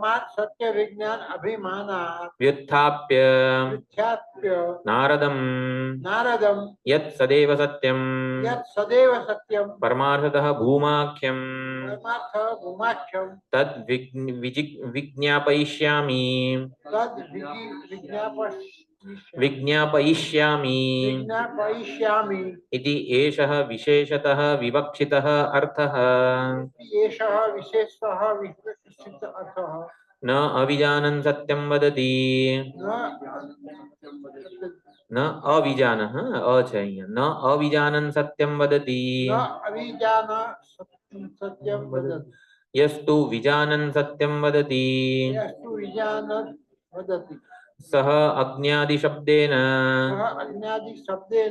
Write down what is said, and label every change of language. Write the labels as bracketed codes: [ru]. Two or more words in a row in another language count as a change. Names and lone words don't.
[sa] વ્યુત્થાપ્ય નારદમ યત સદેવ સત્યમ પરમાર્થતઃ ભૂમાખ્યમ તદ વિજ્ઞાપયિષ્યામિ इति एषः विशेषतः विवक्षितः अर्थः न अविजानन् सत्यं वदति ન અવિજાન, [gu] હા અ છે અહીંયા, [sa] ન અવિજાનન સત્યમ વદતી ન અવિજાન સત્યમ વદતિ યસ્તુ વિજાનન સત્યમ વદતી યસ્તુ વિજાન વદતિ સહ અજ્ઞાદિ શબ્દેન સહ અજ્ઞાદિ શબ્દેન